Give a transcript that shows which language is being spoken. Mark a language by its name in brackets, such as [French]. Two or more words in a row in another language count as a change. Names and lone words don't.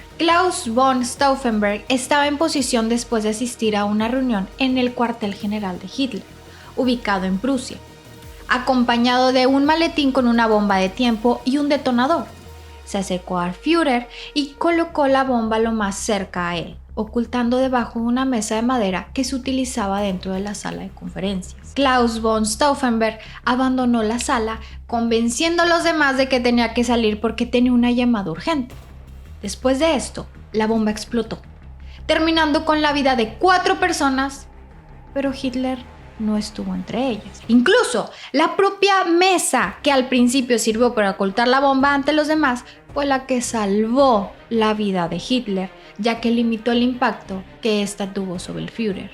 [Spanish] Klaus von Stauffenberg estaba en posición después de asistir a una reunión en el cuartel general de Hitler, ubicado en Prusia, acompañado de un maletín con una bomba de tiempo y un detonador. Se acercó al Führer y colocó la bomba lo más cerca a él, ocultando debajo de una mesa de madera que se utilizaba dentro de la sala de conferencias. Klaus von Stauffenberg abandonó la sala, convenciendo a los demás de que tenía que salir porque tenía una llamada urgente. Después de esto, la bomba explotó, terminando con la vida de 4 personas, pero Hitler no estuvo entre ellas. Incluso la propia mesa que al principio sirvió para ocultar la bomba ante los demás fue la que salvó la vida de Hitler, ya que limitó el impacto que ésta tuvo sobre el Führer.